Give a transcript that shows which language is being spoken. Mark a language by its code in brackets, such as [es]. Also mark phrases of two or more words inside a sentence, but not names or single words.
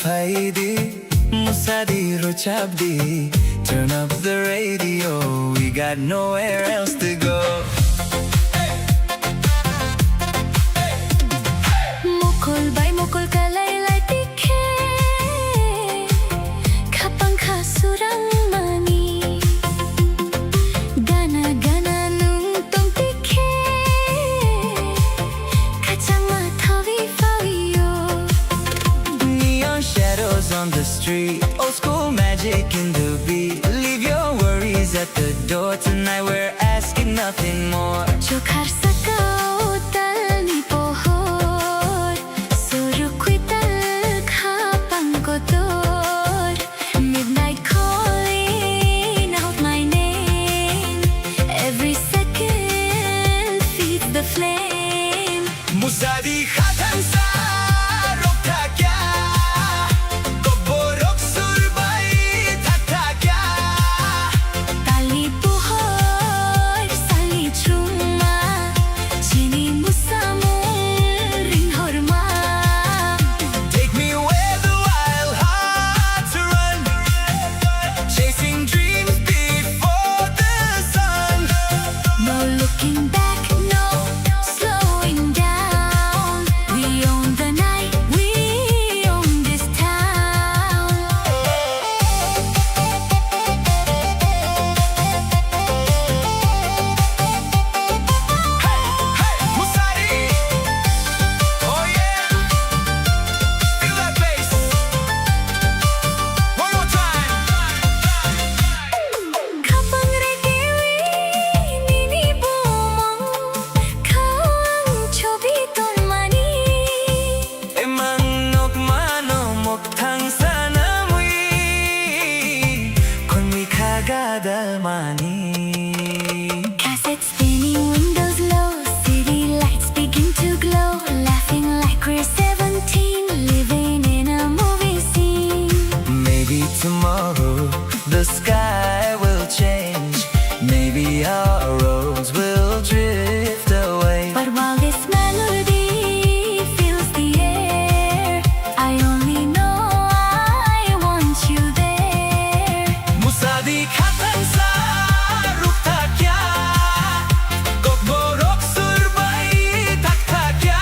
[trp] Saidi, Musadi Rochabdi. [en] Turn up the radio, we got nowhere else to go. [trp] Mukul bay mukul kalay lay tikhe Kapang kasurang mani Gana gana nung tong tikhe Kachang mathawi fawiyo [en] Neon shadows on the street, old school magic in the beat. Leave your worries at the door, tonight we're asking nothing more. [trp] Chokhar sakao tal ni pohor Surukwi tal kapang kotor [en] Midnight calling out my name Every second feeds the flame [trp] Musadi khatan sa rokta kya, koborok surbay takta kya. Tali pohor sali chuma Chini musamong ring horma [en] Take me where the wild hearts run, chasing dreams before the sun. No looking back, no slowing down. We own the night, we own this town. Musadi, oh yeah, feel that bass. One more time. [trp] Kapang regiwi nini bumong Kawang chobi ton mani Emang nok mano mok thang sana mui, kon mi kagadal mani. [en] Cassette spinning, windows low, city lights begin to glow. Laughing like we're 17, living in a movie scene. Maybe tomorrow the sky will change. Maybe our roads will drift away. But while this melody fills the air, I only know I want you there. [trp] Musadi khatan sa rukta kya, kokborok surbay takta kya.